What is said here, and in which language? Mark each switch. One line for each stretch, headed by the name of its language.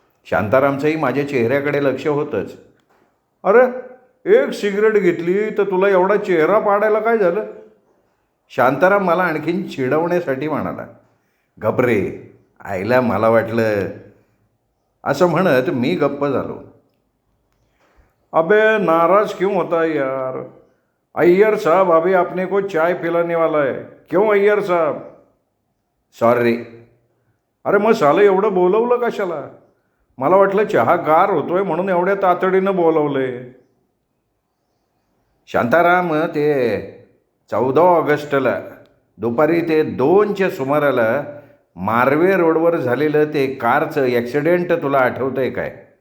Marathi: शांतारामचंही माझ्या चेहऱ्याकडे लक्ष होतंच. अरे एक सिगरेट घेतली तर तुला एवढा चेहरा पाडायला काय झालं? शांताराम मला आणखीन चिडवण्यासाठी म्हणाला. घबरे, आईला मला वाटलं, असं म्हणत मी गप्प झालो.
Hindi: अबे नाराज क्यों होता है यार? अय्यर साहब अभी अपने को चाय पिलाने वाला है. क्यों अय्यर साहब?
English: Sorry.
Marathi: अरे मग सालं एवढं बोलवलं कशाला? मला वाटलं चहा गार होतोय म्हणून एवढ्या तातडीनं बोलवलंय. शांताराम, ते 14 ऑगस्टला दुपारी ते 2च्या सुमाराला मार्वे रोडवर झालेलं ते कारचं ॲक्सिडेंट तुला आठवतं आहे काय?